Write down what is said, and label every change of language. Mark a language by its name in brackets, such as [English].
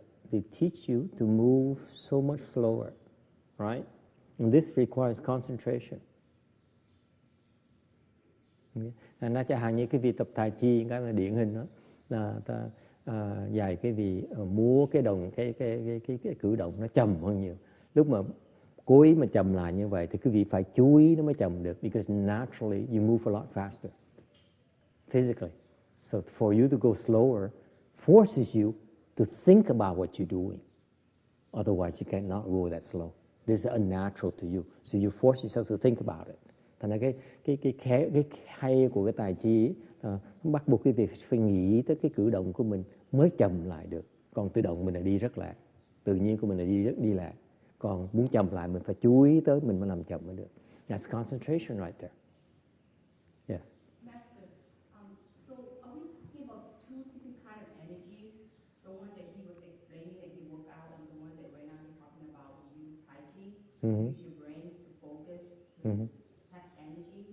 [English] They teach you to move so much slower, right? And this requires concentration. [Vietnamese] Nó chẳng hạn như cái việc tập tai chi, cái là điển hình đó là ta dạy cái việc múa cái cử động nó chậm hơn nhiều. Lúc mà cố ý mà chậm lại như vậy thì quý vị phải chú ý nó mới chậm được, [English] because naturally you move a lot faster physically. So for you to go slower forces you to think about what you're doing. Otherwise you cannot go that slow. This is unnatural to you. So you force yourself to think about it. [Vietnamese] Thành ra cái hay của cái tài chi nó bắt buộc quý vị phải nghĩ tới cái cử động của mình mới chậm lại được. Còn tự động mình là đi rất lẹ, tự nhiên của mình là đi lẹ. Còn muốn chậm lại mình phải chú ý tới mình mới làm chậm mới được. [English] That's concentration right there. Yes. Master, so are we talking about two different kind of energy? The one that he was explaining that you work out, and the one that right now you're talking about when you Tai Chi, use your brain to focus, to have energy.